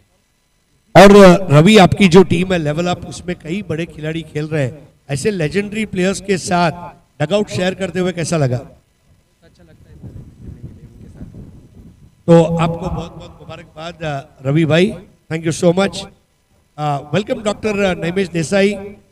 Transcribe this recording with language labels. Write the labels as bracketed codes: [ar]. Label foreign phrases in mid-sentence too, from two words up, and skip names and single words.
[hi] और रवि, आपकी जो टीम है लेवल अप, उसमें कई बड़े खिलाड़ी खेल रहे हैं. ऐसे लेजेंडरी प्लेयर्स के साथ डगआउट शेयर करते हुए कैसा लगा? अच्छा लगता है खेलने के लिए उनके साथ. तो आपको बहुत बहुत मुबारकबाद रवि भाई. [en] Thank you so much. Welcome Doctor नैमेश देसाई.